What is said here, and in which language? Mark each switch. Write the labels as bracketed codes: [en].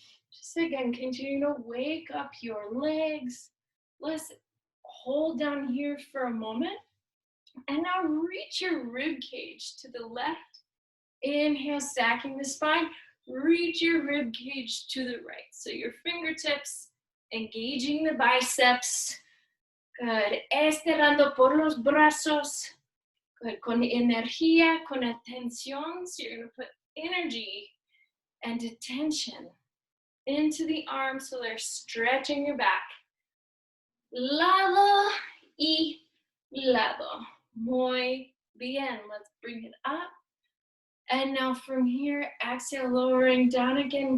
[en] Just again, continue to wake up your legs. Let's hold down here for a moment. And now reach your rib cage to the left Inhale, stacking the spine. Reach your rib cage to the right. So your fingertips engaging the biceps. Good. [es] Estirando por los brazos. Good. Con energía, con atención. [en] So you're going to put energy and attention into the arms so they're stretching your back. [es] Lado y lado. Muy bien. [en] Let's bring it up. And now from here, exhale, lowering down again.